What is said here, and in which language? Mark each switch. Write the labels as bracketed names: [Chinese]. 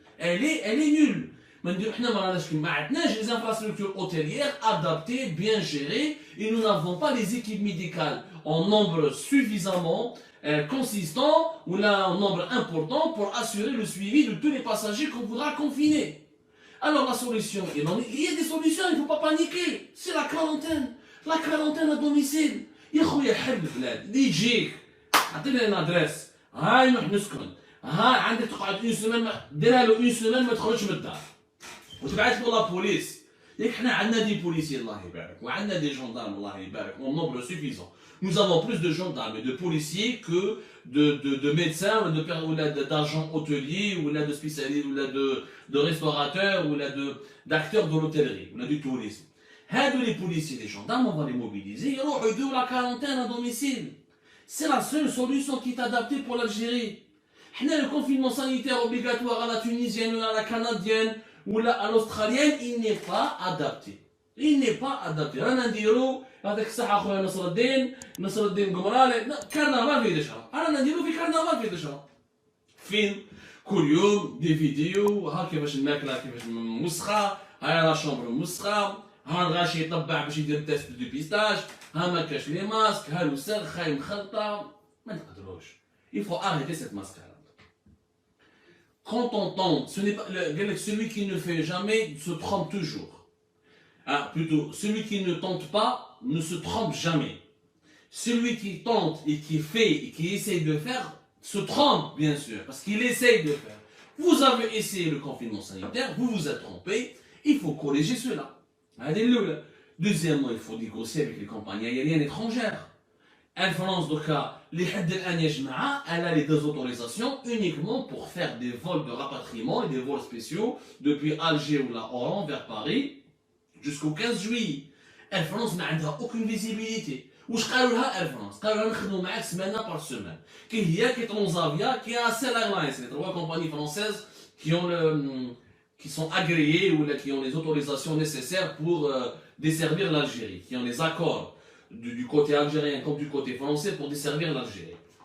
[French] Elle est nulle. Maintenant, les infrastructures hôtelières adaptées, bien gérées, et nous n'avons pas les équipes médicales en nombre suffisamment consistant ou là un nombre important pour assurer le suivi de tous les passagers qu'on voudra confiner. Alors la solution, il y a des solutions, il ne faut pas paniquer. C'est la quarantaine à domicile. [Arabic] يا خويا حب البلاد اللي يجيك عطينا لنا ادريس هاي نروح نسكن هاي عندك تقعد اون سيمين ديرها له اون سيمين ما تخرجش من الدار وتبعث له لا بوليس. ياك حنا عندنا دي بوليسيين الله يبارك وعندنا دي جندارم الله يبارك [French] en nombre suffisant. Nous avons plus de gendarmes et de policiers que de médecins ou d'agents hôteliers ou de spécialistes ou de restaurateurs ou d'acteurs de l'hôtellerie ou du tourisme. Les policiers et les gendarmes, on va les mobiliser. Ils ont la quarantaine à domicile. C'est la seule solution qui est adaptée pour l'Algérie. Le confinement sanitaire obligatoire à la tunisienne ou à la canadienne ou à l'australienne, il n'est pas adapté. Il n'est pas adapté. [Arabic] هذاك الساعة أخويا نصر الدين قمرالي كرنفال في دشرة أنا نديرو في كرنفال في دشرة فين كل يوم دي فيديو ها كيفاش الماكلة كيفاش مسخة ها لا شومبر مسخة ها الغاشي يطبع باش يدير تيست دو بيستاج ها ما كاش لي ماسك ها الوسخ هاي مخلطة ما نقدروش. [French] Il faut arrêter cette mascarade. Quand on tente, ce n'est pas celui qui ne fait jamais se trompe toujours. Ah, plutôt, celui qui ne tente pas ne se trompe jamais. Celui qui tente et qui fait et qui essaye de faire se trompe, bien sûr, parce qu'il essaye de faire. Vous avez essayé le confinement sanitaire, vous vous êtes trompé, il faut corriger cela. Deuxièmement, il faut négocier avec les compagnies aériennes étrangères. Air France, elle a les 2 autorisations uniquement pour faire des vols de rapatriement et des vols spéciaux depuis Alger ou la Oran vers Paris jusqu'au 15 juillet. Air France n'a aucune visibilité. [Arabic] واش قالوا لها Air France؟ قالوا لها نخدموا معاك سمانه بار سيمين. كاين هي كي ترانزافيا كي [French] Accel Airlines, les 3 compagnies françaises qui sont agréées ou qui ont les autorisations nécessaires pour desservir l'Algérie, qui ont les accords du côté algérien comme du côté français pour desservir l'Algérie.